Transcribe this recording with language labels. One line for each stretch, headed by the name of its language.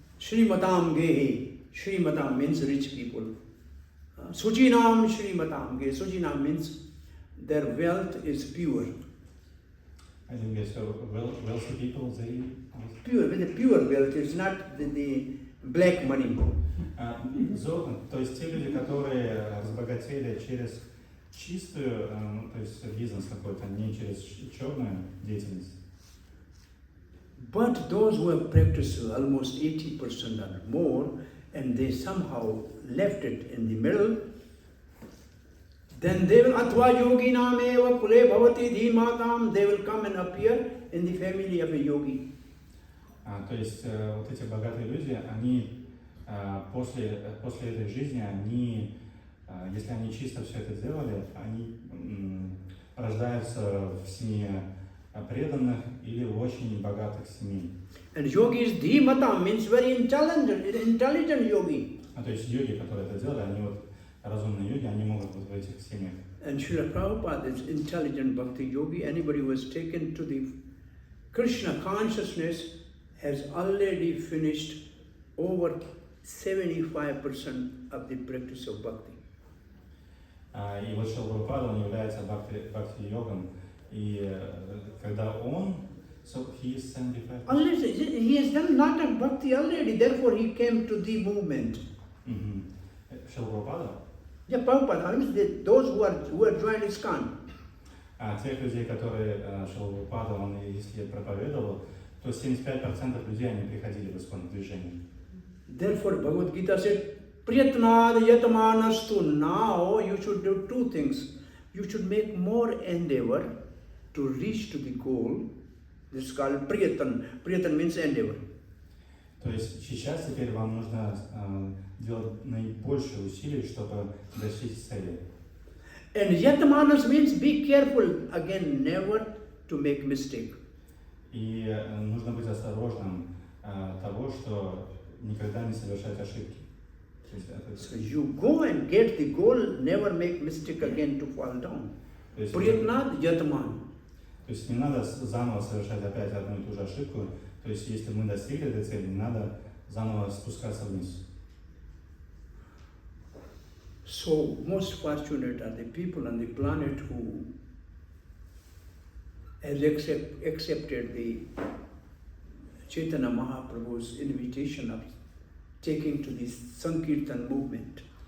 English: Shrimatam Gehe. Shrimatam means rich people. Sujinam Shrimatam Gehe. Sujinam means their wealth is pure. I think yes, so wealthy people, they... Pure, with the pure wealth, it's not the black money.
Russian: То есть те люди, которые разбогатели через чистую, то есть бизнес какой-то, не через черную деятельность.
English: But those who have practiced almost 80% or more, and they somehow left it in the middle, then they will
Sanskrit: atva yogi nameva kule bhavati dhimatam,
English: they will come and appear in the family of a yogi.
Russian: То есть вот эти богатые люди, они после этой жизни они, если они чисто все это делали, они рождаются в семье преданных или в очень богатых семей.
English: And yogis dhimata means very intelligent yogi.
Russian: То есть йоги, которые это делали, они вот разумные йоги, они могут вот в этих семьях.
English: And Srila Prabhupada is intelligent bhakti yogi. Anybody who has taken to the Krishna consciousness has already finished over 75% of the practice of bhakti.
Russian: И вот Шрила Прабхупада, он является бхакти-йогом, и когда он,
English: so he is 75%. Unless he has done lot of bhakti already, therefore he came to the movement.
Russian: Шрила Прабхупада?
English: Yeah, Prabhupada, I mean those who are joined ISKCON.
Russian: Тех людей, которые Шрила Прабхупада, он если проповедовал, то 75% людей, они приходили в ISKCON движение.
English: Therefore Bhagavad Gita said,
Sanskrit: Priyatnad yatmanastu.
English: Now you should do two things. You should make more endeavor to reach to the goal. This is called priyatan. Priyatan means endeavor.
Russian: То есть сейчас теперь вам нужно делать наибольшие усилия, чтобы достичь цели.
English: And yatmanas means be careful again, never to make mistake.
Russian: И нужно быть осторожным того, что никогда не совершать ошибки.
English: So you go and get the goal, never make mistake again to fall down.
Sanskrit: Priyatnad yatman.
Russian: То есть не надо заново совершать опять одну и ту же ошибку. То есть если мы достигли этой цели, не надо заново спускаться вниз.
English: So most fortunate are the people on the planet who has accepted the Chaitanya Mahaprabhu's invitation of taking to this Sankirtan movement.